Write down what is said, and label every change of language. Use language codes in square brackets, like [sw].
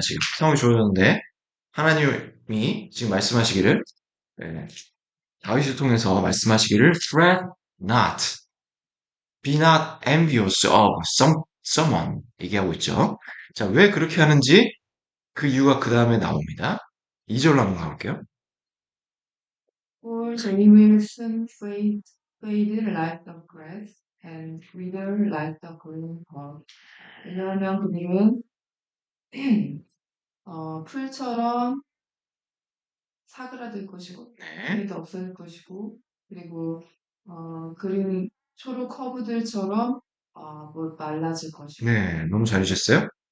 [ko] 지금 상황이 주어졌는데 하나님이 지금 말씀하시기를 네, 다윗을 통해서 말씀하시기를 [en] fret not, be not envious of someone [ko] 얘기하고 있죠. 자, 왜 그렇게 하는지 그 이유가 그 다음에 나옵니다. 2절로 한번 가볼게요. [en] For they will soon fade like the grass and wither like the green herb. [ko] 왜냐하면 그들은 풀처럼 사그라들 것이고 네. 풀도 없어질 것이고 그리고 그린 초록 허브들처럼 말라질 것이고. 네, 너무 잘해주셨어요.